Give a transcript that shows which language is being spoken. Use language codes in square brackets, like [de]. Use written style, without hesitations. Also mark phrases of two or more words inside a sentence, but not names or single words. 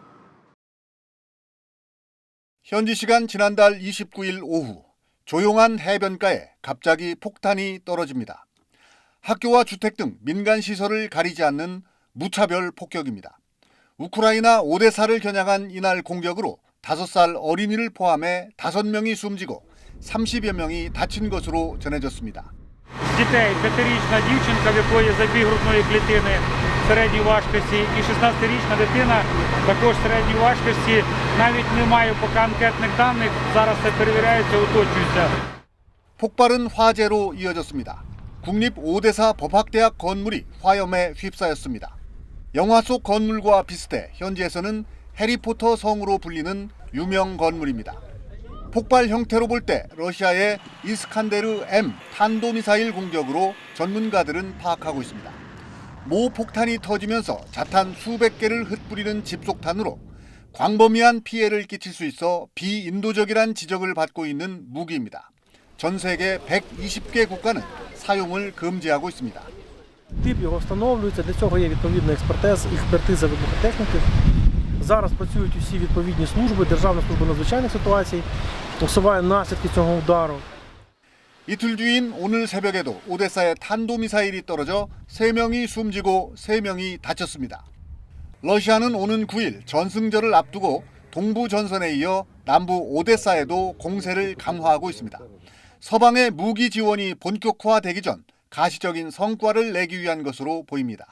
[ko] 현지 시간 지난달 29일 오후 조용한 해변가에 갑자기 폭탄이 떨어집니다. 학교와 주택 등 민간 시설을 가리지 않는 무차별 폭격입니다. 우크라이나 오데사를 겨냥한 이날 공격으로 5살 어린이를 포함해 5명이 숨지고 30여 명이 다친 것으로 전해졌습니다. [uk] Дітей 5-річна дівчинка, в якої забіг грудної клітини середньої важкості, і 16-річна дитина також середньої важкості. Навіть немає поки анкетних даних, зараз це перевіряється, уточнюється. [ko] 폭발은 화재로 이어졌습니다. 국립 오데사 법학대학 건물이 화염에 휩싸였습니다. 영화 속 건물과 비슷해 현지에서는 해리포터 성으로 불리는 유명 건물입니다. 폭발 형태로 볼 때 러시아의 이스칸데르 M 탄도미사일 공격으로 전문가들은 파악하고 있습니다. 모 폭탄이 터지면서 자탄 수백 개를 흩뿌리는 집속탄으로 광범위한 피해를 끼칠 수 있어 비인도적이란 지적을 받고 있는 무기입니다. 전 세계 120개 국가는 사용을 금지하고 있습니다. [uk] Тип його встановлюється, для цього є відповідна експертиза вибухотехніки. Зараз працюють усі відповідні служби, Державна служба надзвичайних ситуацій, усуває наслідки цього удару. [ko] 이틀 뒤인 오늘 새벽에도 오데사에 탄도미사일이 떨어져 3명이 숨지고 3명이 다쳤습니다. 러시아는 오는 9일 전승절을 앞두고 동부 전선에 이어 남부 오데사에도 공세를 강화하고 있습니다. 서방의 무기 지원이 본격화되기 전 가시적인 성과를 내기 위한 것으로 보입니다.